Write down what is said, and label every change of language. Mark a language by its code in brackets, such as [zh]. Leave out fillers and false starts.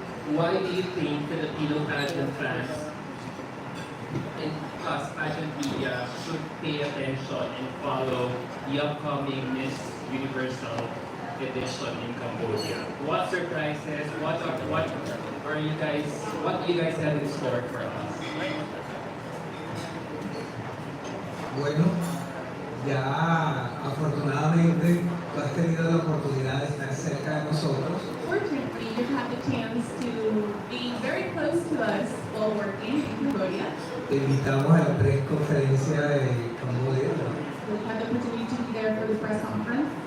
[en] Why do you think Filipino pageant fans and plus pageant media should pay attention and follow the upcoming Miss Universal edition in Cambodia? What surprises? What do you guys have in store for us? [es] Bueno, ya afortunadamente tú has tenido la oportunidad de estar cerca de nosotros. [en] Fortunately, you've had the chance to be very close to us while working in Cambodia. [es] Te invitamos a la presconferencia de Cambodia. [en] We've had the opportunity to be there for the press conference.